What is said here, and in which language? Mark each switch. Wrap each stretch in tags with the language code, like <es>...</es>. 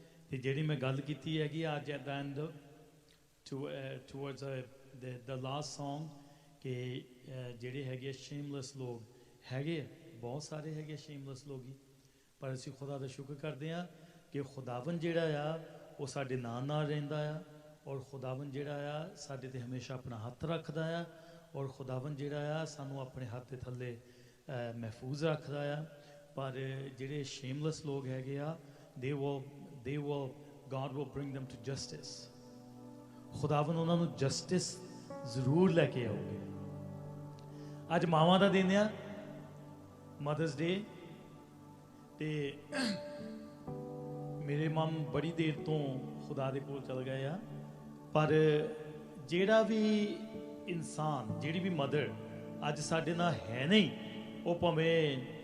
<pa>ਤੇ ਜਿਹੜੀ ਮੈਂ ਗੱਲ ਕੀਤੀ ਹੈਗੀ ਅੱਜ</pa> <en>at the end towards the last song</en> <pa>ਕਿ ਜਿਹੜੇ ਹੈਗੇ ਸ਼ੇਮਲੈਸ ਲੋਕ ਹੈਗੇ, ਬਹੁਤ ਸਾਰੇ ਹੈਗੇ ਸ਼ੇਮਲੈਸ ਲੋਕ ਹੀ, ਪਰ ਅਸੀਂ ਖੁਦਾ ਦਾ ਸ਼ੁਕਰ ਕਰਦੇ ਹਾਂ ਕਿ ਖੁਦਾਵੰਦ ਜਿਹੜਾ ਆ ਉਹ ਸਾਡੇ ਨਾਲ ਨਾਲ ਰਹਿੰਦਾ ਆ, ਔਰ ਖੁਦਾਵੰਦ ਜਿਹੜਾ ਆ ਸਾਡੇ 'ਤੇ ਹਮੇਸ਼ਾ ਆਪਣਾ ਹੱਥ ਰੱਖਦਾ ਆ, ਔਰ ਖੁਦਾਵੰਦ ਜਿਹੜਾ ਆ ਸਾਨੂੰ ਆਪਣੇ ਹੱਥ ਦੇ ਥੱਲੇ ਮਹਿਫੂਜ਼ ਰੱਖਦਾ ਆ। ਪਰ ਜਿਹੜੇ ਸ਼ੇਮਲੈਸ ਲੋਕ ਹੈਗੇ ਆ</pa> <en>they will God will bring them to justice.</en> <pa>ਖੁਦਾਵੰਦ ਉਹਨਾਂ ਨੂੰ ਜਸਟਿਸ ਜ਼ਰੂਰ ਲੈ ਕੇ ਆਉਗੇ। ਅੱਜ ਮਾਵਾਂ ਦਾ ਦਿਨ ਆ, ਮਦਰਸ ਡੇ, ਤੇ ਮੇਰੇ ਮਮ ਬੜੀ ਦੇਰ ਤੋਂ ਖੁਦਾ ਦੇ ਕੋਲ ਚਲ ਗਏ ਆ, ਪਰ ਜਿਹੜਾ ਵੀ ਇਨਸਾਨ, ਜਿਹੜੀ ਵੀ ਮਦਰ ਅੱਜ ਸਾਡੇ ਨਾਲ ਹੈ ਨਹੀਂ, ਉਹ ਭਾਵੇਂ</pa>